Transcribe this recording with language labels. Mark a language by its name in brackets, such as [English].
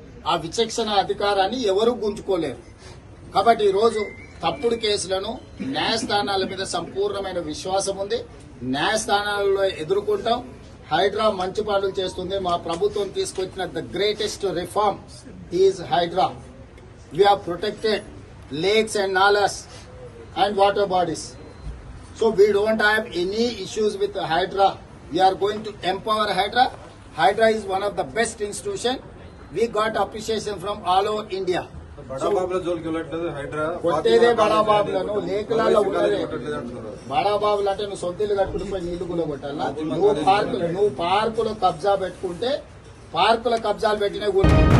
[Telugu] ఆ విచక్షణ అధికారాన్ని ఎవరూ గుంజుకోలేరు. కాబట్టి ఈ రోజు తప్పుడు కేసులను న్యాయస్థానాల మీద సంపూర్ణమైన విశ్వాసం ఉంది. న్యాయస్థానాలలో ఎదుర్కొంటాం. హైడ్రా మంచి పనులు చేస్తుంది. మా ప్రభుత్వం తీసుకొచ్చిన [English] The greatest reform is Hydra. We have protected lakes and nalas and water bodies. So we don't have any issues with Hydra. We are going to empower Hydra. Hydra is one of the best institution. We got appreciation from all over India. [Telugu] బడాబాబుల జోలికి వెళ్ళట్లేదు హైడ్రా. కొట్టేదే బడాబాబులను లేఖలలో ఉన్నదే. బడాబాబులు అంటే నువ్వు సొంతలు కట్టుకుని పోయి నీళ్లు కూడా కొట్టాలా? నువ్వు పార్కులో కబ్జా పెట్టుకుంటే పార్కుల కబ్జాలు పెట్టినా కూడా